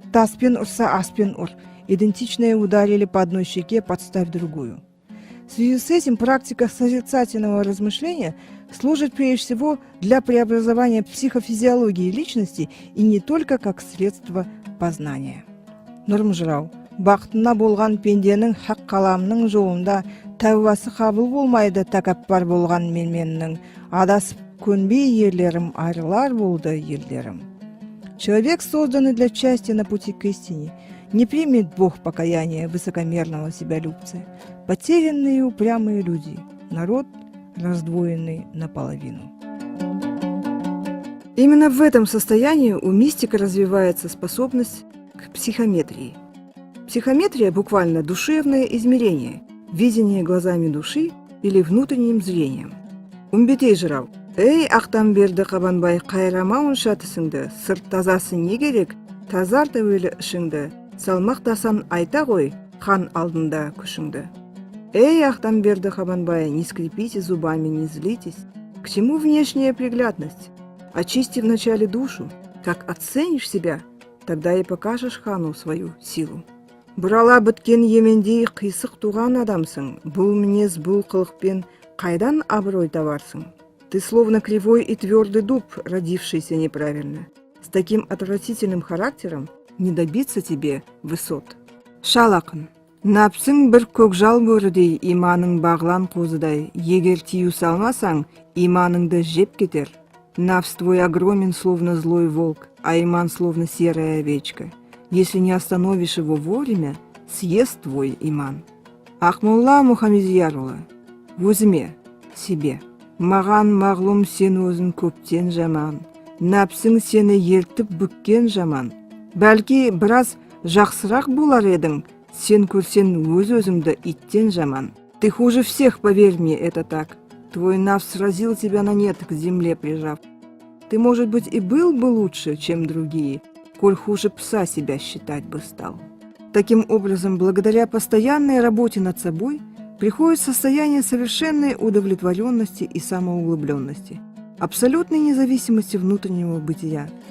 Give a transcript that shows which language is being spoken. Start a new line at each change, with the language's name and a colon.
Kazakh: Таспен урса аспен ур.
Russian: Идентичные ударили по одной щеке, подставь другую. В связи с этим практика созерцательного размышления служит прежде всего для преобразования психофизиологии личности и не только как средство познания.
Kazakh: Нұрым бақытына болған пенденің хақ қаламның жолында тәубасы қабыл болмайды тәкаппар болған менменнің, адасып көнбей ерлерім, айрылар болды елдерім.
Russian: Человек, созданный для счастья на пути к истине, не примет Бог покаяния высокомерного себялюбца. Потерянные и упрямые люди, народ, раздвоенный наполовину. Именно в этом состоянии у мистика развивается способность к психометрии. Психометрия буквально душевное измерение, видение глазами души или внутренним зрением.
Kazakh: Умбетей жырау. Эй, ақтан берді қабанбай, қайрамауын шатысыңды, сырт тазасы не керек, тазар тәуелі ішіңді, салмақтасан айта ғой, хан алдында күшіңді.
Russian: Эй, ақтан берді қабанбай, не скрипите зубами, не злитесь. К чему внешняя приглядность? Очисти вначале душу. Как оценишь себя, тогда и покажешь хану свою силу.
Kazakh: Бұрала біткен емендей қисық туған адамсың, бұл мінез, бұл қылықпен қайдан абырой табарсың?
Russian: Ты словно кривой и твердый дуб, родившийся неправильно. С таким отвратительным характером не добиться тебе высот.
Kazakh: Шалақын. Напсың бір көкжал бөрідей, иманың бағлан қозыдай. Егер тию салмасаң, иманыңды жеп кетер.
Russian: Нафс твой огромен, словно злой волк, а иман словно серая овечка. Если не остановишь его вовремя, съест твой иман. Ақмолла Мұхамедиярұлы. Өзіме, себе.
Kazakh: Маған мағлұм сен өзің көптен жаман, нәпсің сені ертіп бүккен жаман. Бәлки біраз жақсырақ болар едің, сен көрсен өз-өзіңді иттен жаман.
Russian: Ты хуже всех, поверь мне, это так. Твой нафс сразил тебя на нет, к земле прижав. Ты, может быть, и был бы лучше, чем другие, коль хуже пса себя считать бы стал. Таким образом, благодаря постоянной работе над собой, приходит состояние совершенной удовлетворенности и самоуглубленности, абсолютной независимости внутреннего бытия.